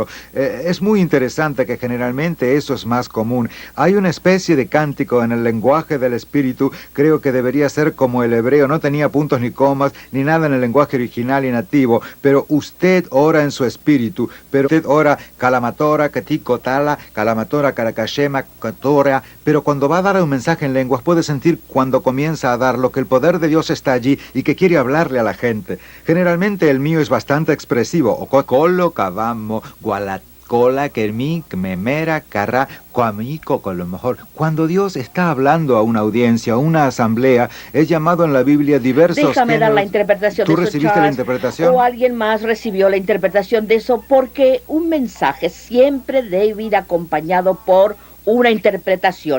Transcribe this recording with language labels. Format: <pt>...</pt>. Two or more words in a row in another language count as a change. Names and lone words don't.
<es>Es muy interesante que generalmente eso es más común. Hay una especie de cántico en el lenguaje del espíritu, creo que debería ser como el hebreo, no tenía puntos ni comas, ni nada en el lenguaje original y nativo, pero usted ora en su espíritu, pero usted ora calamatora, caticotala, calamatora, caracashema, catora, pero cuando va a dar un mensaje en lenguas puede sentir cuando comienza a darlo que el poder de Dios está allí y que quiere hablarle a la gente. Generalmente el mío es bastante expresivo, o colo, cabamo, gualat. Cola, kermi, memera, carra, coamico, con lo mejor. Cuando Dios está hablando a una audiencia, a una asamblea, es llamado en la Biblia diversos Déjame dar la interpretación ¿Tú de eso, recibiste Charles, la interpretación? o alguien más recibió la interpretación de eso, porque un mensaje siempre debe ir acompañado por una interpretación.</es>